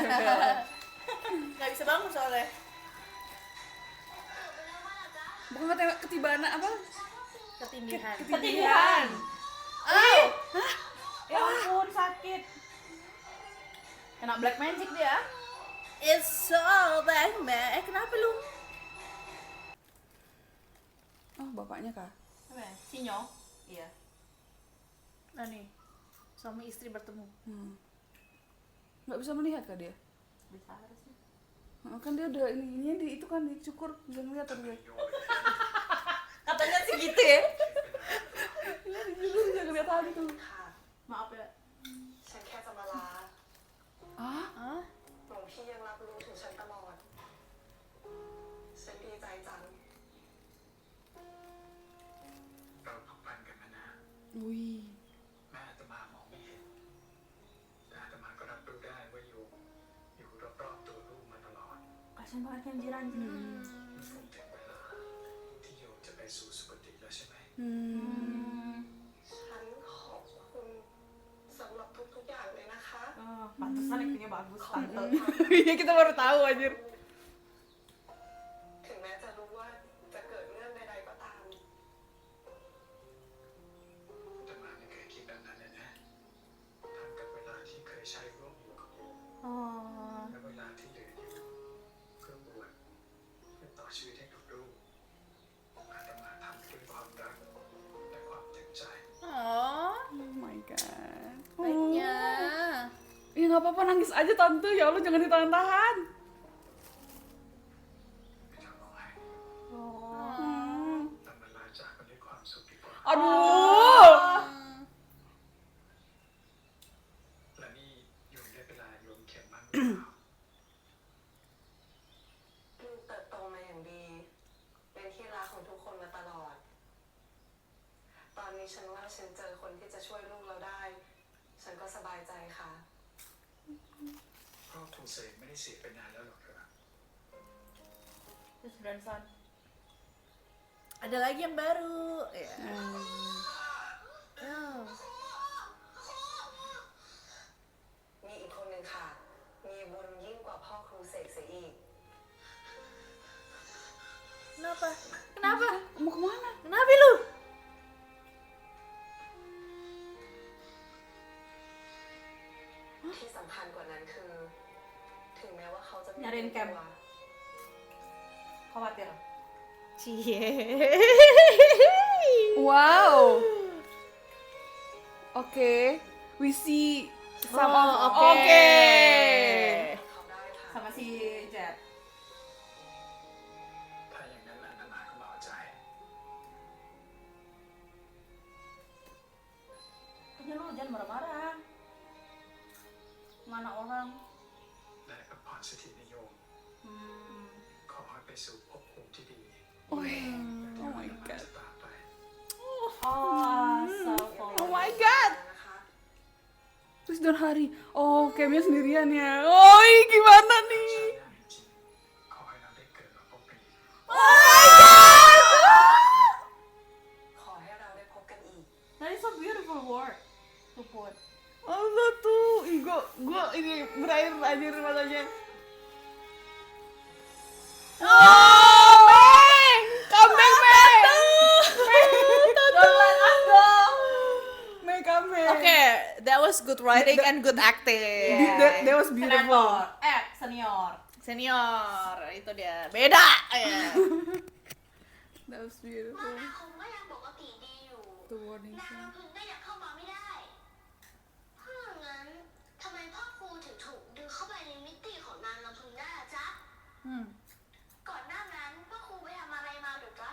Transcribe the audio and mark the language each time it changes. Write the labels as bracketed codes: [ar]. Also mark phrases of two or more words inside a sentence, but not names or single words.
[id] Nggak bisa bangun soalnya. Bukan ketibaan apa? Ketindihan. Ketindihan. Oh. Ya ampun, sakit. Kena [en] black magic [id] dia. [en] It's so bad, man. [id] Kenapa lu? Oh, bapaknya kah? Apa ya? Sinyo. Iya. Nah nih, suami istri bertemu. Nggak bisa melihat kah dia? Bisa harusnya. Kan dia udah ini di itu kan dicukur bisa ngeliat kan dia. Katanya sih gitu ya. Iya dicukur bisa ngeliat hantu. [th] ค่ะ [id] Maaf ya. [th] ฉันแค่จะมาลา Hah? หลวงพี่ยังรับรู้ถึงฉันตลอด ฉันดีใจจัง เราผูกพันกันมานาน Wih. แม่อาตมามองไม่เห็นแต่อาตมาก็รับรู้ได้ว่าอยู่รอบๆตัวลูกมาตลอด [id] Kasian banget kan Jiran. [th] คงถึงเวลาที่โยมจะไปสู่สุคติแล้วใช่ไหม ฉันขอบคุณสำหรับทุกๆอย่างเลยนะคะ [id] Pantesan actingnya bagus tante. Iya kita baru tahu anjir. [th] ถึงแม้จะรู้ว่าจะเกิดเรื่องใดๆก็ตามแต่มาไม่เคยคิดแบบนั้นเลยนะทั้งกับเวลาที่เคยใช้ร่วมอยู่กับโยม และเวลาที่เหลืออยู่เพื่อบวชเพื่อต่อชีวิตให้กับลูกอาตมาทำด้วยความรักและความเต็มใจ Oh, [en] Oh my god. [id] baiknya. Ya nggak apa-apa nangis aja tante, ya Allah jangan ditahan-tahan. [th] ไม่ต้องร้องไห้ Hmm. แต่มันลาจากกันด้วยความสุขดีกว่า [id] Aduh. [th] และนี่โยมได้เวลาโยมเข็มบ้างหรือเปล่า ลูกเติบโตมาอย่างดี เป็นที่รักของทุกคนมาตลอด ตอนนี้ฉันว่าฉันเจอคนที่จะช่วยลูกเราได้ ฉันก็สบายใจค่ะพ่อครูเสกไม่ได้เสียไปนานแล้วหรอกครับ [id] Terus grandson. Ada lagi yang baru. Ya. Oh. [th] มีอีกคนหนึ่งค่ะ มีบุญยิ่งกว่าพ่อครูเสกเสียอีก [id] Kenapa? Kenapa? Mau kemana? Kenapa lu? [th] ที่สำคัญกว่านั้นคือ ถึงแม้ว่าเขาจะไม่ [id] Nyariin [th] รู้ [en] camp [th] ตัว [id] Khawatir. Cie. [en] Wow. Oke, we see some of. [id] Oh, oke. [th] เขาได้ค่ะ [id] Sama si Jet. [th] ถ้าอย่างนั้นอาตมาก็เบาใจ [id] Punya lu jangan marah-marah. Mana orang? [th] และพักผ่อนสักทีนะโยม ขอให้ไปสู่ภพภูมิที่ดี Oh, ที่ [en] oh my [th] อาตมา [en] god. [th] จะตามไป [en] Oh my god. [th] นะคะ [id] Terus dan hari. Oh, camnya sendirian ya. Oh, gimana nih? [th] จริงๆขอให้เราได้เกิดมาพบกันอีก ขอให้เราได้พบกันอีก [en] That is a beautiful word to put. [id] Allah tuh, ih gua ini berair anjir matanya. [en] Oh, Mei! Come back, Mei! Don't let us go. Mei, come back. Oke, that was good writing and good acting. That was beautiful. Senator. Senior. Senior, [id] itu dia. Beda ya. [en] That was beautiful. [th] ว่าคงก็ยังปกติดีอยู่ [en] The warning [th] นาง [en] sign. [th] รำพึงก็ยังเข้ามาไม่ได้ถ้าอย่างนั้นทำไมพ่อครูถึงถูกดึงเข้าไปในมิติของนางรำพึงได้ล่ะจ๊ะก่อนหน้านั้นพ่อครูไปทำอะไรมาหรือจ๊ะ